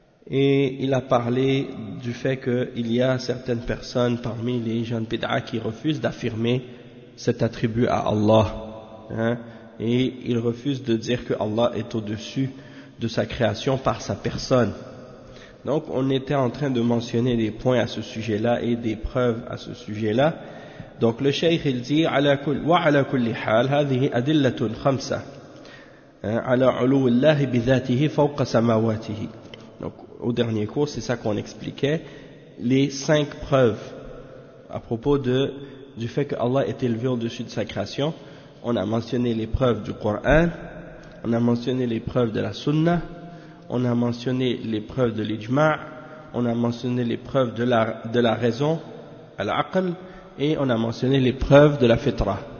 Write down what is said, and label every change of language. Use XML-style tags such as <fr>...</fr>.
<fr>Et il a parlé du fait qu'il y a certaines personnes parmi les gens de Bid'a qui refusent d'affirmer cet attribut à Allah. Hein? Et ils refusent de dire que Allah est au-dessus de sa création par sa personne. Donc on était en train de mentionner des points à ce sujet-là et des preuves à ce sujet-là. Donc le Cheikh il dit</fr> <ar>وَعَلَى كُلِّ حَالِ هَذِهِ أَدِلَّةٌ خَمْسَةٌ عَلَى عُلُوِ اللَّهِ بِذَاتِهِ فَوْقَ سَمَوَاتِهِ.</ar> <fr>Au dernier cours, c'est ça qu'on expliquait, les cinq preuves à propos du fait que Allah est élevé au-dessus de sa création. On a mentionné les preuves du Coran, on a mentionné les preuves de la Sunna, on a mentionné les preuves de l'ijma', on a mentionné les preuves de la raison, al-aql, et on a mentionné les preuves de la fitra.</fr>